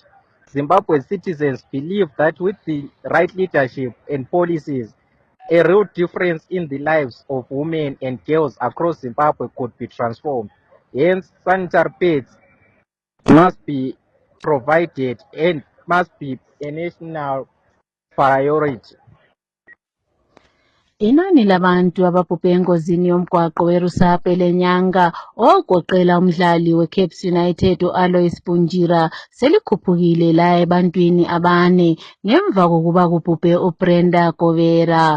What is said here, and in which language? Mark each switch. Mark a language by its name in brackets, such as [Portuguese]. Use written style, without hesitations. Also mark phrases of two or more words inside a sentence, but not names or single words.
[English] Zimbabwe's citizens believe that with the right leadership and policies, a real difference in the lives of women and girls across Zimbabwe could be transformed. Hence, sanitary pads must be provided and must be a national priority. [North Ndebele] Inani labantu ababhubhe engozini yomgwaqo weRusape lenyanga ogoqela umdlali weCaps United uAlois Bunjira selikhuphukile la ebantwini abane ngemva kokuba kubhubhe uBrenda Govera.